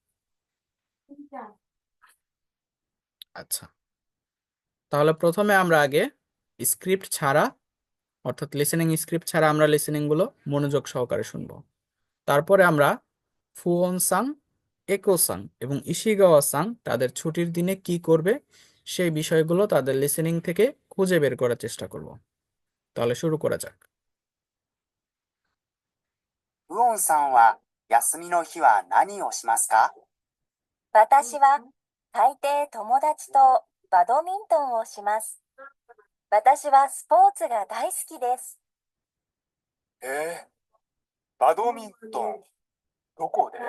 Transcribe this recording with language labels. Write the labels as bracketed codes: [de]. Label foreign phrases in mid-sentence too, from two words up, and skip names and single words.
[bn] আচ্ছা, তাহলে প্রথমে আমরা আগে স্ক্রিপ্ট ছাড়া অর্থাৎ [en] listening script [bn] ছাড়া আমরা লিসেনিং গুলো মনোযোগ সহকারে শুনবো। তারপরে আমরা ফুওন সাং, একো সাং এবং ইশিগাওয়া সাং তাদের ছুটির দিনে কি করবে সেই বিষয়গুলো তাদের লিসেনিং থেকে খুঁজে বের করার চেষ্টা করব। তাহলে শুরু করা যাক। [ja] ウオンさんは休みの日は何をしますか？私は大抵友達とバドミントンをします。私はスポーツが大好きです。えー、バドミントン、どこで？